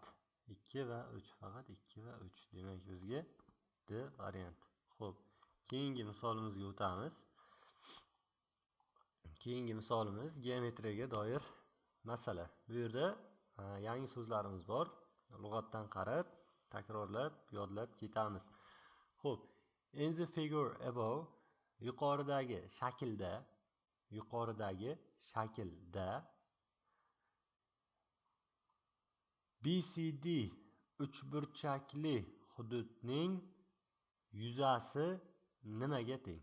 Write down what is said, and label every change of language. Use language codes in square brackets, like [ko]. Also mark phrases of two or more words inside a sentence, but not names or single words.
[uz] 2 va 3 faqat 2 va 3. Demak, bizga D variant. Xo'p, keyingi misolimizga o'tamiz. Keyingi misolimiz geometriyaga doir masala. Bu yerda yangi so'zlarimiz bor. Lug'atdan qarab, takrorlab, yodlab ketamiz. Xo'p, [en] in the figure above, [uz] yuqoridagi shaklda BCD uchburchakli hududning yuzasi nimaga teng?